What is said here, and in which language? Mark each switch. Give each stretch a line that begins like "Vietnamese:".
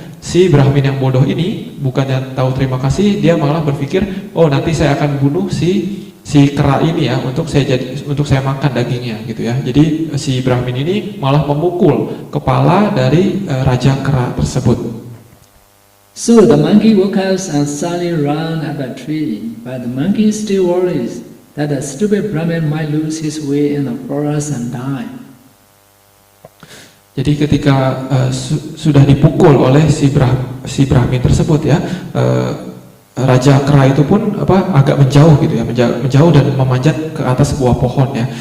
Indonesian: Si Brahmin yang bodoh ini bukannya tahu terima kasih, dia malah berpikir, oh nanti saya akan bunuh si kera ini ya untuk saya makan dagingnya gitu ya. Jadi si Brahmin ini malah memukul kepala dari Raja Kera tersebut.
English: So the monkey woke up and suddenly ran at the tree, but the monkey still worries that the stupid Brahmin might lose his way in the forest and die.
Indonesian: Jadi ketika sudah dipukul oleh si Brahmin tersebut ya, Raja Kera itu pun agak menjauh gitu ya, menjauh dan memanjat ke atas sebuah pohon ya.